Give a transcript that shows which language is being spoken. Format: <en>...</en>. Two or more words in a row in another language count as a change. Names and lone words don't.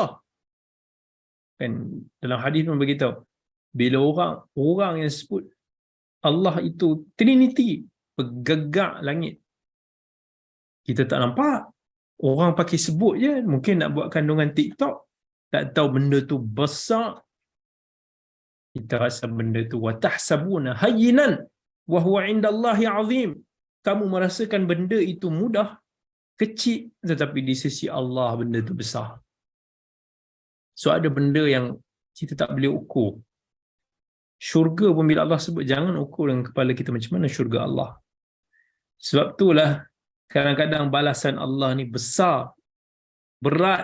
<ms>Kan dalam hadis pun beritahu, bila orang yang sebut Allah itu Trinity, bergegak langit, kita tak nampak. Orang pakai sebut je, mungkin nak buat kandungan TikTok, tak tahu benda tu besar. Kita rasa benda tu</ms> <ar>wa tahsabuna hayyinan wa huwa 'indallahi 'azim.</ar> <ms>Kamu merasakan benda itu mudah, kecil, tetapi di sisi Allah benda tu besar. So ada benda yang kita tak boleh ukur. Syurga pun bila Allah sebut, jangan ukur dengan kepala kita macam mana syurga Allah. Sebab itulah kadang-kadang balasan Allah ni besar, berat.</ms>